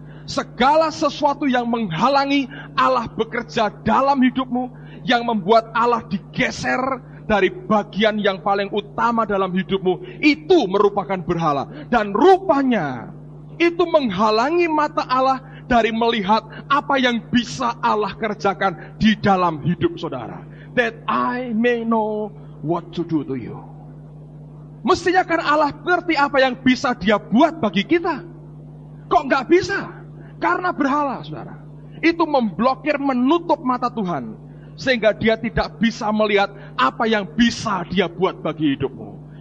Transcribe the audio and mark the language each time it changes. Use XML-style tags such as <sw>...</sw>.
<id>Segala sesuatu yang menghalangi Allah bekerja dalam hidupmu, yang membuat Allah digeser dari bagian yang paling utama dalam hidupmu, itu merupakan berhala. Dan rupanya itu menghalangi mata Allah dari melihat apa yang bisa Allah kerjakan di dalam hidup saudara.</id> <en>That I may know what to do to you.</en> <id>Mestinya kan Allah ngerti apa yang bisa dia buat bagi kita. Kok nggak bisa? Karena berhala, saudara. Itu memblokir, menutup mata Tuhan. Sehingga dia tidak bisa melihat apa yang bisa dia buat bagi hidupmu.</id>